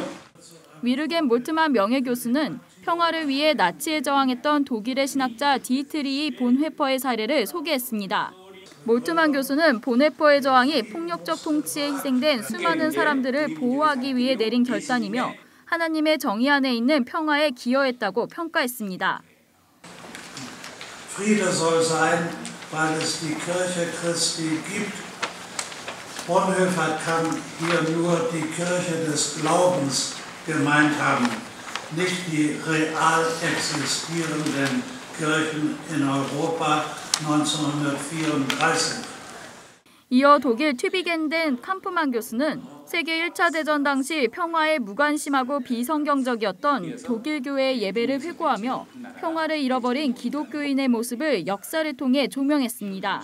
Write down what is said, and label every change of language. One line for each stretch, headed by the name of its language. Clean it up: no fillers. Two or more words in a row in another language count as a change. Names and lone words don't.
Korean: 위르겐 몰트만 명예교수는 평화를 위해 나치에 저항했던 독일의 신학자 디히트리히 본회퍼의 사례를 소개했습니다. 몰트만 교수는 본회퍼의 저항이 폭력적 통치에 희생된 수많은 사람들을 보호하기 위해 내린 결단이며 하나님의 정의 안에 있는 평화에 기여했다고 평가했습니다.
German: Friede soll sein, weil es die Kirche Christi gibt. Bonhoeffer kann hier nur die Kirche des Glaubens gemeint haben, nicht die real existierenden Kirchen in Europa 1934.
Korean: 이어 독일 튜비겐덴 캄프만 교수는 세계 1차 대전 당시 평화에 무관심하고 비성경적이었던 독일 교회의 예배를 회고하며 평화를 잃어버린 기독교인의 모습을 역사를 통해 조명했습니다.